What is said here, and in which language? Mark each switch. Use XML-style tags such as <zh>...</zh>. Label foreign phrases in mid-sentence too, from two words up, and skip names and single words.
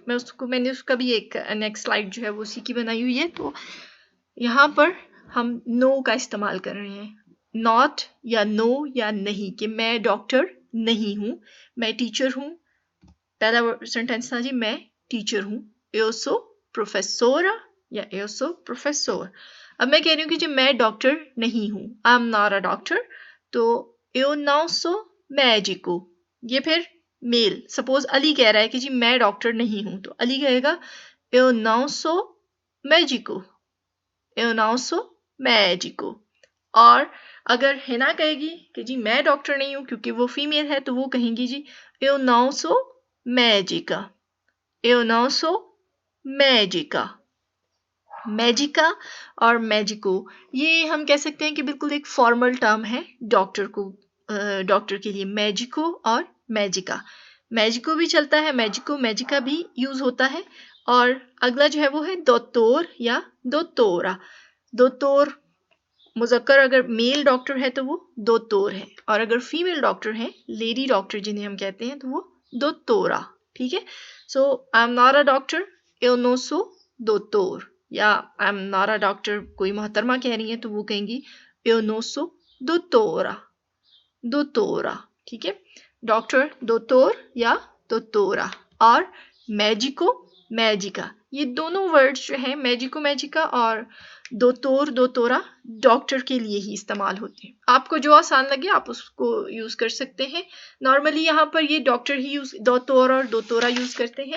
<hi>मैंने उसका भी एक नेक्स्ट स्लाइड जो है वो उसी की बनाई हुई है। तो यहाँ पर हम नो का इस्तेमाल कर रहे हैं, नॉट या नो या नहीं, कि मैं डॉक्टर नहीं हूँ, मैं टीचर हूँ। पहला सेंटेंस था जी, मैं टीचर हूँ,</hi> <pt>eu sou professora या eu sou professor।</pt> <hi>अब मैं कह रही हूँ कि जी मैं डॉक्टर नहीं हूँ,</hi> <en>I am not a doctor,</en> <hi>तो</hi> <pt>eu não sou médico।</pt> <hi>ये फिर मेल, सपोज अली कह रहा है कि जी मैं डॉक्टर नहीं हूँ, तो अली कहेगा</hi> <pt>eu não sou médico, eu não sou médico।</pt> <hi>और अगर हिना कहेगी कि जी मैं डॉक्टर नहीं हूँ, क्योंकि वो फीमेल है, तो वो कहेंगी जी</hi> <pt>eu não sou médica, eu não sou médica।</pt> <hi>मैजिका और मैजिको, ये हम कह सकते हैं कि बिल्कुल एक</hi> <en>formal term</en> <hi>है डॉक्टर को, डॉक्टर के लिए, मैजिको और मैजिका। मैजिको भी चलता है,</hi> <pt>médico médica</pt> <hi>भी यूज होता है। और अगला जो है वो है दोतोर या दोतोरा। दोतोर मुजक्कर, अगर</hi> <en>male doctor</en> <hi>है तो वो दोतोर है, और अगर</hi> <en>female doctor</en> <hi>है,</hi> <en>lady doctor</en> <hi>जिन्हें हम कहते हैं, तो वो दोतोरा। ठीक है, सो</hi> <en>I am not a doctor,</en> <pt>eu não sou doutor,</pt> <hi>या</hi> <en>I am not a doctor,</en> <hi>कोई मोहतरमा कह रही है तो वो कहेंगी</hi> <pt>eu não sou doutora, doutora।</pt> <hi>ठीक है, डॉक्टर दोतोर या दोतोरा। और</hi> <pt>médico médica,</pt> <hi>ये दोनों वर्ड्स जो हैं,</hi> <pt>médico médica</pt> <hi>और</hi> <pt>doutor doutora,</pt> <hi>डॉक्टर के लिए ही इस्तेमाल होते हैं। आपको जो आसान लगे आप उसको यूज कर सकते हैं। नॉर्मली यहाँ पर ये डॉक्टर ही यूज, दोतोर और दोतोरा यूज करते हैं।</hi>